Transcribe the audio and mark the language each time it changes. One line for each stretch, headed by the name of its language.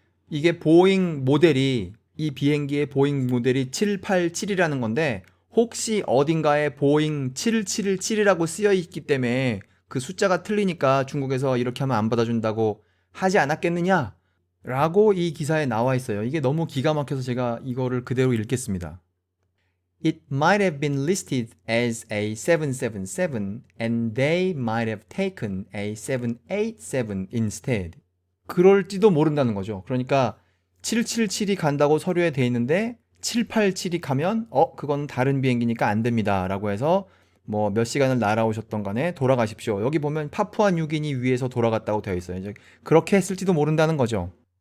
Korean: 이게 보잉 모델이 이 비행기의 보잉 모델이 787이라는 건데 혹시 어딘가에 보잉 7717이라고 쓰여 있기 때문에 그 숫자가 틀리니까 중국에서 이렇게 하면 안 받아준다고 하지 않았겠느냐? 라고 이 기사에 나와 있어요. 이게 너무 기가 막혀서 제가 이거를 그대로 읽겠습니다.
English: It might have been listed as a 777 and they might have taken a 787 instead.
Korean: 그럴지도 모른다는 거죠. 그러니까 777이 간다고 서류에 돼 있는데 787이 가면 그건 다른 비행기니까 안 됩니다 라고 해서 뭐 몇 시간을 날아오셨던 간에 돌아가십시오. 여기 보면 파푸아 뉴기니 위에서 돌아갔다고 되어 있어요. 이제 그렇게 했을지도 모른다는 거죠.